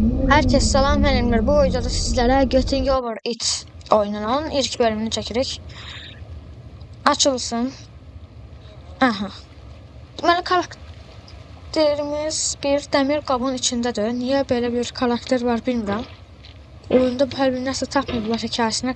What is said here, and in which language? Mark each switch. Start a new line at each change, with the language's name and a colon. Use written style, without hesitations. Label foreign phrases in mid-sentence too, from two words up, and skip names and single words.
Turkish: Herkese salam, ben Emir. Bu videoda sizlere Getting Over It oyununun ilk bölümünü çekirik.
Azerbaijani: Açılsın. Aha. Deməli, karakterimiz bir dəmir qabın içindədir. Niyə belə bir karakter var bilmirəm. Oyunda hər bir nəsə tapmayıblar hekayəsinə.